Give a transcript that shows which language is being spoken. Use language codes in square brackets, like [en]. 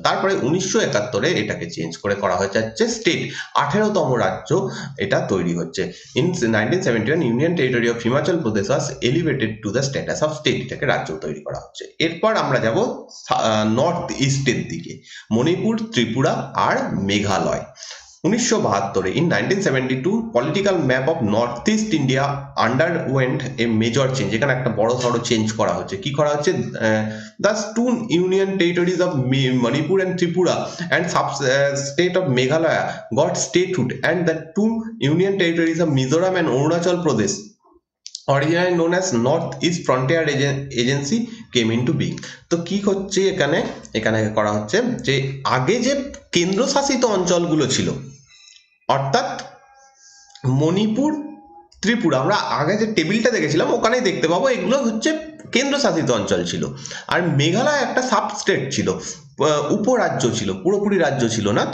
[bn] তারপরে 1971-এ এটাকে চেঞ্জ করে করা হয়েছে স্টেট, 18তম রাজ্য এটা তৈরি হচ্ছে। [en] in 1971 union territory of Himachal Pradesh was elevated to the status of state, [bn] এটাকে রাজ্য তৈরি করা হচ্ছে। এরপর আমরা যাব নর্থ ইস্টের দিকে, মণিপুর, ত্রিপুরা আর Meghalaya. [en] 1972 in 1972 political map of northeast India underwent a major change। [bn] এখানে একটা বড় সড়ো চেঞ্জ করা হচ্ছে। কি করা হচ্ছে? [en] thus two union territories of Manipur and Tripura and state of Meghalaya got statehood, and the two union territories of Mizoram and Arunachal Pradesh, originally known as North East Frontier Agency, came into being। [bn] তো কি হচ্ছে এখানে? এখানে করা হচ্ছে যে আগে যে কেন্দ্রশাসিত অঞ্চলগুলো ছিল, অর্থাৎ মণিপুর, ত্রিপুরা, আমরা আগে যে টেবিলটা দেখেছিলাম ওখানেই দেখতে পাবো এগুলো হচ্ছে কেন্দ্রশাসিত অঞ্চল ছিল, আর মেঘালয় একটা সাব স্টেট ছিল, উপরাজ্য ছিল, পুরোপুরি রাজ্য ছিল না।